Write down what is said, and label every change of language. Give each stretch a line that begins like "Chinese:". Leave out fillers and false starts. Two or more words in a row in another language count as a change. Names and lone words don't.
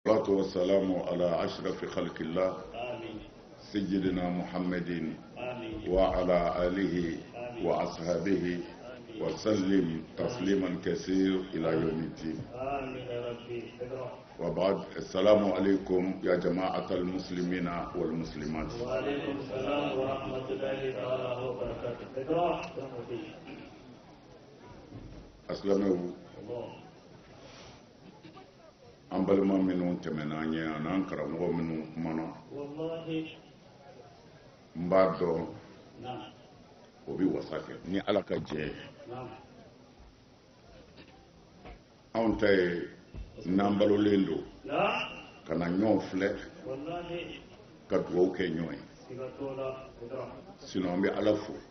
Arabic: والصلاة والسلام على أشرف خلق الله سيدنا محمد وعلى آله وأصحابه وسلم تسليما كثير إلى يوم الدين. وبعد، السلام عليكم يا جماعة المسلمين والمسلمات. وعليكم السلام ورحمة الله تعالى وبركاته.
Bambara: أسلموا an balima minnu tɛmɛna an ye an'an karamɔgɔ minnu kumana n b'a dɔn o bɛ wasa kɛ ni ala ka jɛ anw ta ye n'an balolen don ka na ɲɔgɔn filɛ ka dugawu kɛ ɲɔgɔn ye sinon an bɛ ala fo.